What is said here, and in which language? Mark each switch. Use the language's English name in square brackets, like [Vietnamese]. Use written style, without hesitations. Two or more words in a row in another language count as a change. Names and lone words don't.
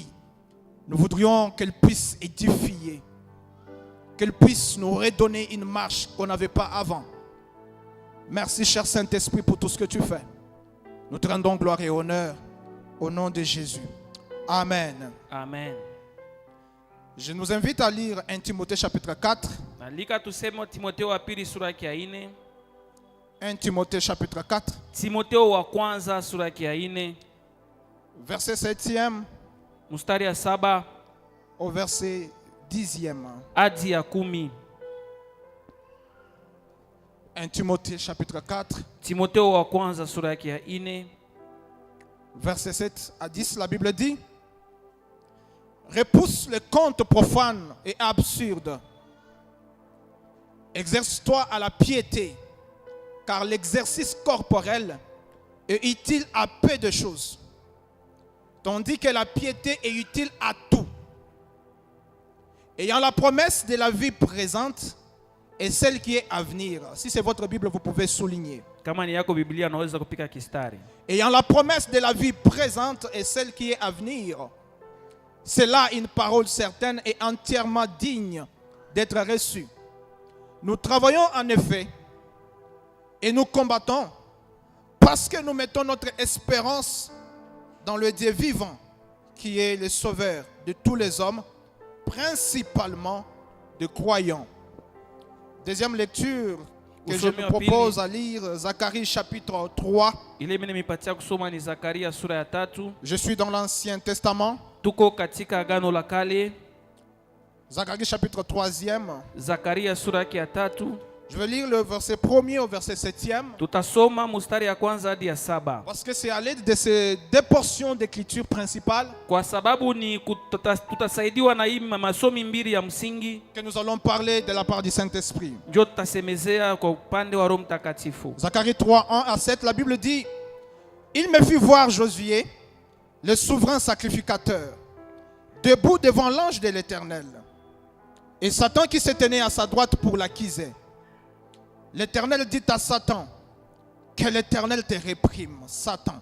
[French] Nous voudrions qu'elle puisse édifier, qu'elle puisse nous redonner une marche qu'on n'avait pas avant. Merci, cher Saint-Esprit, pour tout ce que tu fais. Nous te rendons gloire et honneur au nom de Jésus. Amen. Amen. Je nous invite à lire 1 Timothée chapitre 4. [Swahili] Nalika tuseme Timotheo wa pili sura ya 4. [French] 1 Timothée chapitre 4, [Swahili] Timotheo wa kwanza sura ya 4 [French] verset 7e [Swahili] mstari ya 7 [French] au verset 10e. [Swahili] hadi ya 10. [French] 1 Timothée chapitre 4, [Swahili] Timotheo wa kwanza sura yake ya 4 [French] verset 7 à 10, la Bible dit: repousse les contes profanes et absurdes. Exerce-toi à la piété, car l'exercice corporel est utile à peu de choses, tandis que la piété est utile à tout. Ayant la promesse de la vie présente et celle qui est à venir. Si c'est votre Bible, vous pouvez souligner. [Swahili] Kama ni yako Biblia naweza kupika kistari. [French] Ayant la promesse de la vie présente et celle qui est à venir. C'est là une parole certaine et entièrement digne d'être reçue. Nous travaillons en effet et nous combattons parce que nous mettons notre espérance dans le Dieu vivant qui est le sauveur de tous les hommes, principalement de croyants. Deuxième lecture que je me propose à lire, Zacharie chapitre 3. [Swahili] Ile mimi nimepatia kusoma ni Zakaria sura ya 3. [French] Je suis dans l'Ancien Testament. [Swahili] Tuko katika Agano la Kale. [French] Zacharie chapitre 3e. [Swahili] Zakaria sura yake ya 3. [French] Je vais lire le verset 1er au verset 7e. [Swahili] Tutasoma mstari ya kwanza hadi ya 7. [French] Parce que c'est à l'aide de ces deux portions d'écriture principale [Swahili] Kwa sababu ni tutasaidiwa na hii masomi mbili ya msingi [French] que nous allons parler de la part du Saint-Esprit. [Swahili] ndio tutasemezea kwa upande wa Roho Mtakatifu. [French] Zacharie 3, 1 à 7, la Bible dit: il me fit voir Josué, le souverain sacrificateur, debout devant l'ange de l'Éternel, et Satan qui se tenait à sa droite pour l'accuser. L'Éternel dit à Satan: que l'Éternel te réprime, Satan.